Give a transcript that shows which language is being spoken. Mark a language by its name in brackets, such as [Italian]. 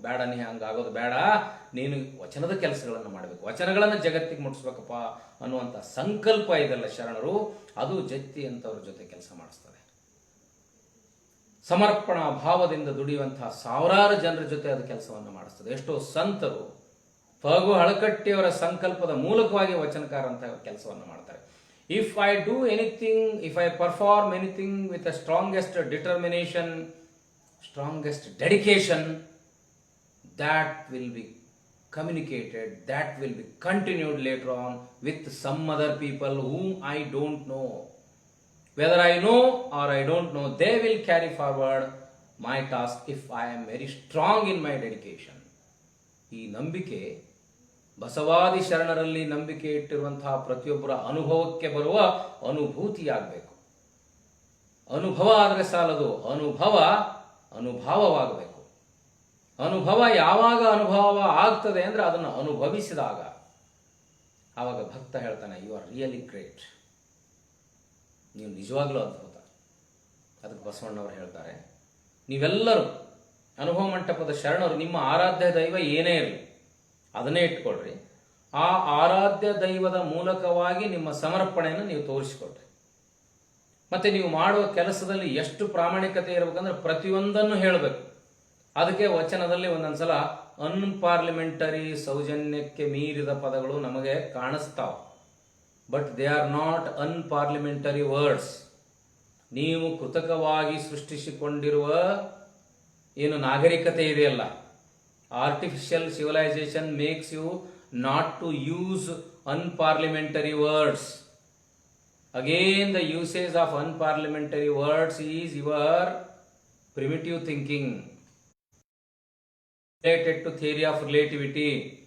[Kannada] ಬೇಡ, ನೀ ಹಂಗಾಗೋದು ಬೇಡ, ನೀನು ವಚನದ ಕೆಲಸಗಳನ್ನು ಮಾಡಬೇಕು, ವಚನಗಳನ್ನು ಜಗತ್ತಿಗೆ ಮುಟ್ಟಿಸ್ಬೇಕಪ್ಪ ಅನ್ನುವಂಥ ಸಂಕಲ್ಪ ಇದೆಲ್ಲ ಶರಣರು, ಅದು ಜತ್ತಿ ಅಂತವ್ರ ಜೊತೆ ಕೆಲಸ ಮಾಡಿಸ್ತದೆ. ಸಮರ್ಪಣಾ ಭಾವದಿಂದ ದುಡಿಯುವಂತಹ ಸಾವಿರಾರು ಜನರ ಜೊತೆ ಅದು ಕೆಲಸವನ್ನು ಮಾಡಿಸ್ತದೆ. ಎಷ್ಟೋ ಸಂತರು ಫಗು ಹಳಕಟ್ಟಿಯವರ ಸಂಕಲ್ಪದ ಮೂಲಕವಾಗಿ ವಚನಕಾರ ಅಂತ ಕೆಲಸವನ್ನು ಮಾಡ್ತಾರೆ. [English] If I do anything, if I perform anything with the strongest determination, strongest dedication, that will be communicated, that will be continued later on with some other people whom I don't know. Whether I know or I don't know, they will carry forward my task if I am very strong in my dedication. [Kannada] ಈ ನಂಬಿಕೆ, ಬಸವಾದಿ ಶರಣರಲ್ಲಿ ನಂಬಿಕೆ ಇಟ್ಟಿರುವಂತಹ ಪ್ರತಿಯೊಬ್ಬರ ಅನುಭವಕ್ಕೆ ಬರುವ ಅನುಭೂತಿಯಾಗಬೇಕು. ಅನುಭವ ಆದರೆ ಸಾಲದು, ಅನುಭವವಾಗಬೇಕು. ಅನುಭವ ಯಾವಾಗ ಅನುಭವ ಆಗ್ತದೆ ಅಂದರೆ ಅದನ್ನು ಅನುಭವಿಸಿದಾಗ. ಆವಾಗ ಭಕ್ತ ಹೇಳ್ತಾನೆ, [English] you are really great, [Kannada] ನೀವು ನಿಜವಾಗ್ಲೂ ಅದ್ಭುತ. ಅದಕ್ಕೆ ಬಸವಣ್ಣವರು ಹೇಳ್ತಾರೆ, ನೀವೆಲ್ಲರೂ ಅನುಭವ ಮಂಟಪದ ಶರಣರು, ನಿಮ್ಮ ಆರಾಧ್ಯ ದೈವ ಏನೇ ಇರಲಿ ಅದನ್ನೇ ಇಟ್ಕೊಳ್ರಿ. ಆ ಆರಾಧ್ಯ ದೈವದ ಮೂಲಕವಾಗಿ ನಿಮ್ಮ ಸಮರ್ಪಣೆಯನ್ನು ನೀವು ತೋರಿಸಿಕೊಳ್ರಿ. ಮತ್ತೆ ನೀವು ಮಾಡುವ ಕೆಲಸದಲ್ಲಿ ಎಷ್ಟು ಪ್ರಾಮಾಣಿಕತೆ ಇರಬೇಕಂದ್ರೆ ಪ್ರತಿಯೊಂದನ್ನು ಹೇಳಬೇಕು. ಅದಕ್ಕೆ ವಚನದಲ್ಲಿ ಒಂದೊಂದ್ಸಲ ಅನ್ಪಾರ್ಲಿಮೆಂಟರಿ, ಸೌಜನ್ಯಕ್ಕೆ ಮೀರಿದ ಪದಗಳು ನಮಗೆ ಕಾಣಿಸ್ತಾವ. [English] But they are not unparliamentary words. [Kannada] ನೀವು ಕೃತಕವಾಗಿ ಸೃಷ್ಟಿಸಿಕೊಂಡಿರುವ ಏನು ನಾಗರಿಕತೆ ಇದೆಯಲ್ಲ, [English] artificial civilization makes you not to use unparliamentary words. Again, the usage of unparliamentary words is your primitive thinking related to theory of relativity.